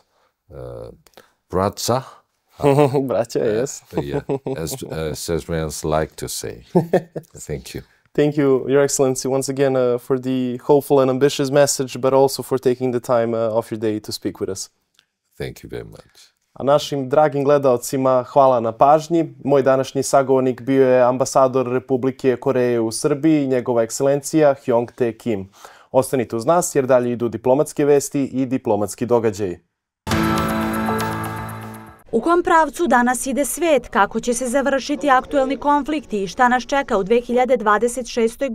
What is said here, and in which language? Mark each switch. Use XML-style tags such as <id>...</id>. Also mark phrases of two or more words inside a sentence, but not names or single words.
<sr>Braća, Braća,</sr> <en>yes. Yeah, as Serbians like to say. Thank you. Thank you, Your Excellency, once again for the hopeful and ambitious message, but also for taking the time off your day to speak with us. Thank you very much.</en> <sr>A našim dragim gledaocima hvala na pažnji. Moj današnji sagovornik bio je ambasador Republike Koreje u Srbiji, njegova ekscelencija Hjong Te Kim. Ostanite uz nas jer dalje idu diplomatske vesti i diplomatski događaji. U kom pravcu danas ide svet, kako će se završiti aktuelni konflikti i šta nas čeka u 2026.</sr>